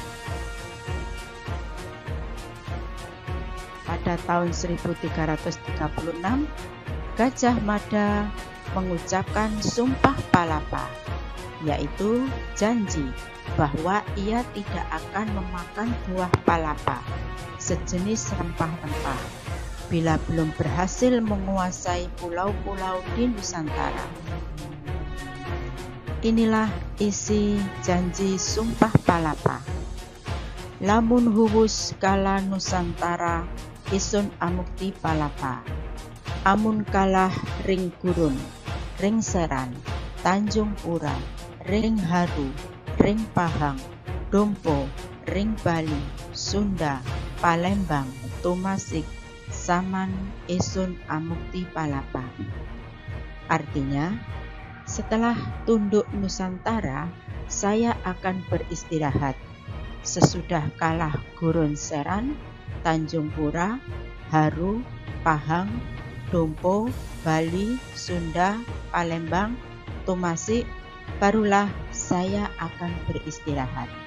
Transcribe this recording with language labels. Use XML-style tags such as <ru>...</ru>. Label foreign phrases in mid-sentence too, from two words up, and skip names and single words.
<id>Pada tahun 1336, Gajah Mada mengucapkan Sumpah Palapa, yaitu janji bahwa ia tidak akan memakan buah palapa, sejenis rempah-rempah, bila belum berhasil menguasai pulau-pulau di Nusantara. Inilah isi janji Sumpah Palapa.</id> <kaw>Lamun huwus kala Nusantara, isun amukti palapa. Amun kalah ring gurun, ring seran, Tanjung Pura, ring haru, ring Pahang, Dompo, ring Bali, Sunda, Palembang, Tumasik, Saman, Isun Amukti Palapa.</kaw> <id>Artinya, setelah tunduk Nusantara, saya akan beristirahat. Sesudah kalah Gurun Seran, Tanjung Pura, Haru, Pahang, Dompo, Bali, Sunda, Palembang, Tumasik, barulah saya akan beristirahat.</id>